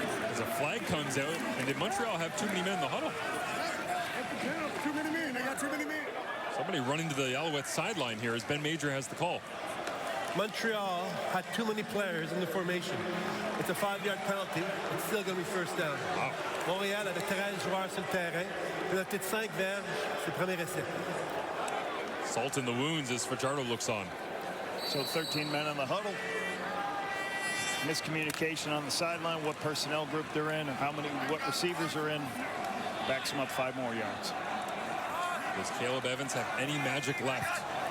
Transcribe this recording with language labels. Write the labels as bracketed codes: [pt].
[en] As a flag comes out, and did Montreal have too many men in the huddle? Too many men. They got too many men. Somebody running to the Alouettes sideline here as Ben Major has the call. Montreal had too many players in the formation. It's a 5-yard penalty. It's still going to be first down. Wow. [fr] Montréal avait 13 joueurs sur le terrain. Il a peut-être 5 verges. C'est le premier essai. [en] Salt in the wounds as Fajardo looks on. So 13 men in the huddle. Miscommunication on the sideline, what personnel group they're in, and what receivers are in. Backs them up 5 more yards. Does Caleb Evans have any magic left?